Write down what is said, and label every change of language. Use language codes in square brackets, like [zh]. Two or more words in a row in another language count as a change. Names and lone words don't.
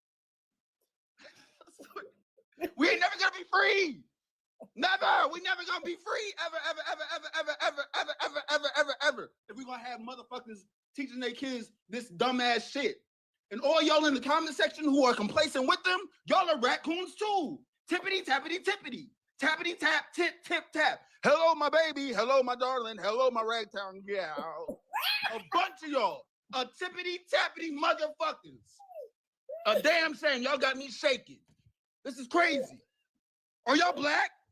[en] We ain't never gonna be free. Never. We never gonna be free. Ever. If we gonna have motherfuckers teaching their kids this dumbass shit. And all y'all in the comment section who are complacent with them, y'all are raccoons too. Tippity tappity tippity. Tappity tap, tip, tip, tap. Hello, my baby. Hello, my darling. Hello, my ragtown gal. A bunch of y'all. A tippity tappity motherfuckers. A damn shame. Y'all got me shaking. This is crazy. Are y'all black?